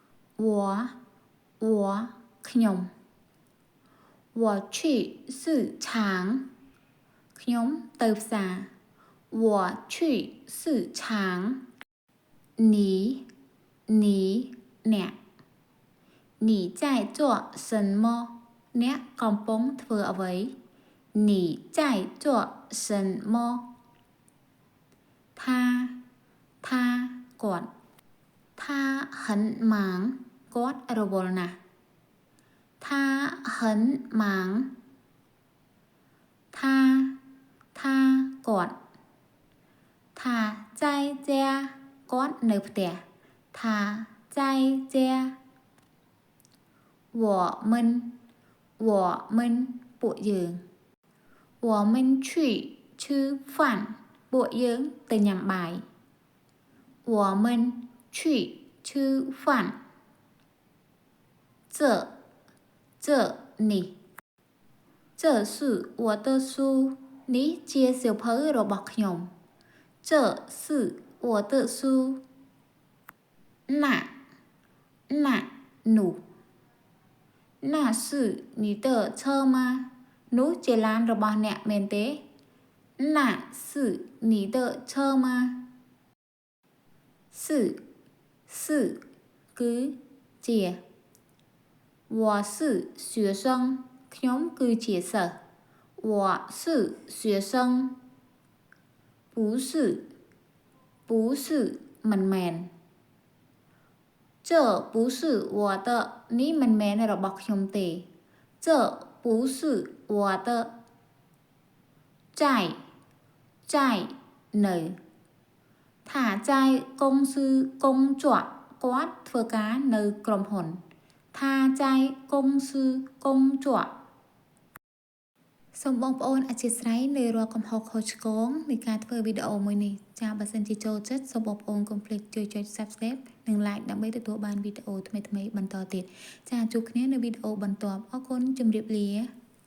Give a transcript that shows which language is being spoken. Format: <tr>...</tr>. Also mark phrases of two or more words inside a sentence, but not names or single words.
<zh>我ខ្ញុំ我去市场</zh> <km>ខ្ញុំទៅផ្សារ</km> <zh>我去市场你 អ្នក你在做什么</zh> <km>អ្នកកំពុងធ្វើអ្វី</km> <zh>你在做什么他គាត់他很忙</zh> <km>គាត់រវល់ណាស់</km> <zh>他很忙他 គាត់他在家</zh> <km>គាត់នៅផ្ទះ</km> <zh>他在家我们ពួកយើង我们去吃饭</zh> <km>ពួកយើងទៅញ៉ាំបាយ</km> <zh>我们去吃饭这នេះ这是我的书</zh> <km>នេះជាសៀវភៅរបស់ខ្ញុំ</km> <zh>这是我的书那 នោះ那是你的车吗</zh> <km>នោះជាឡានរបស់អ្នកមែនទេ</km> <zh>那是你的车吗是</zh> <km>គឺជា</km> <zh>我是学生</zh> <km>ខ្ញុំគឺជាសិស្ស</km> <zh>我是学生不是មិនមែន这不是我的</zh> <km>នេះមិនមែនរបស់ខ្ញុំទេ</km> <zh>这不是我的</zh> <km>在នៅ</km> <zh>他在公司工作</zh> <km>គាត់ធ្វើការនៅក្រុមហ៊ុន</km> <zh>他在公司工作</zh> <km>សូមបងប្អូនអធិស្ឋានលើរាល់កំហុសខុសឆ្គងនៃការធ្វើវីដេអូមួយនេះចា៎បើសិនជាចូលចិត្តសូមបងប្អូនកុំភ្លេចជួយចុច Subscribe និង Like ដើម្បីទទួលបានវីដេអូថ្មីៗបន្តទៀតចា៎ជួបគ្នានៅវីដេអូបន្ទាប់អរគុណជម្រាបលា</km>